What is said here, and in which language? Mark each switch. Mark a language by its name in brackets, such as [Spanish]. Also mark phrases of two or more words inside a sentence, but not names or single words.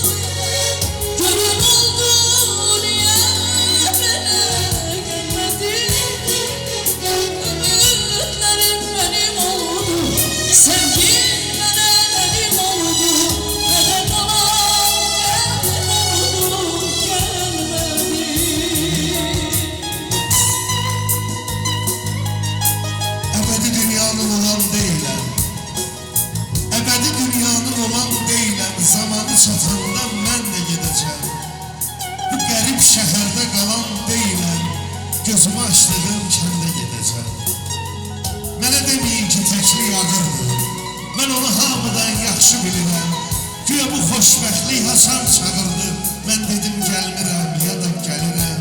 [Azerbaijani] Görün oldu, niyə belə gəlmədin? Ümidlərim mənim oldu, sevgim mənə qədim oldu. Nədə qalan qədim oldu, gəlmədi. [Turkish] Ebedi dünyanın olan değilim, ebedi dünyanın olan değilim. [Azerbaijani] Zamanı çatanda mən də gedəcəm. Bu qərib şəhərdə qalan değilim, gözümü açdığım kəndə gedəcəm. Mənə deməyin ki təklik ağırdır, mən onu hamıdan yaxşı bilirəm. Güya bu xoşbəxtlik Hasan çağırdı, mən dedim gəlmirəm ya da gəlirəm.